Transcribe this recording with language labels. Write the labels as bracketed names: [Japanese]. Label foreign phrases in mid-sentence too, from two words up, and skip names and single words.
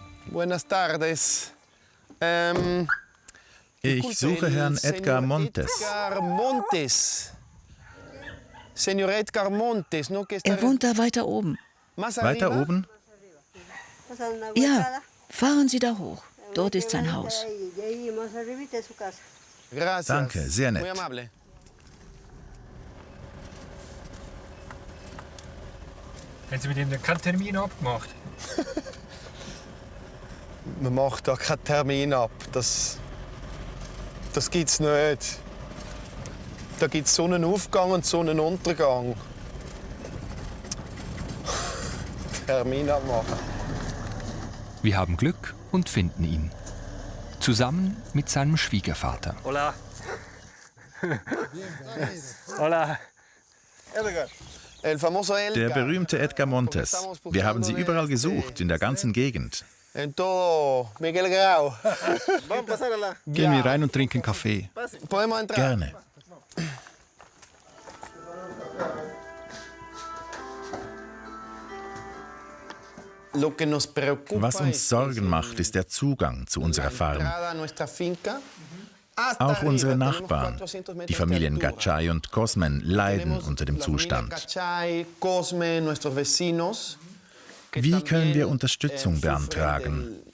[Spanish] Buenas tardes. [German] Ich suche Herrn Edgar Montes. Edgar Montes. [Spanish] Señor Edgar Montes, no que está [German] Er wohnt da weiter oben. [Spanish] más [German] Weiter [Spanish] arriba. [German] oben? Ja, fahren Sie da hoch. Dort ist sein Haus. [Spanish] Gracias. [German] Danke, sehr nett. [Spanish] Muy amable. [German] Haben Sie mit ihm keinen Termin abgemacht? Man macht da keinen Termin ab. Das gibt's nicht. Da gibt's Sonnenaufgang und Sonnenuntergang. Termin abmachen. Wir haben Glück und finden ihn. Zusammen mit seinem Schwiegervater. [Spanish] Hola. Hola. El famoso Edgar. [German] Der berühmte Edgar Montes. Wir haben Sie überall gesucht, in der ganzen Gegend. [Spanish] En todo Miguel Grau. [German] Gehen wir rein und trinken Kaffee. [Spanish] Podemos entrar. [German] Gerne. [Spanish] Lo que nos preocupa [German] Was uns Sorgen macht, ist der Zugang zu unserer Farm. Auch unsere Nachbarn, die Familien Gacay und Cosmen, leiden unter dem Zustand. Wie können wir Unterstützung beantragen?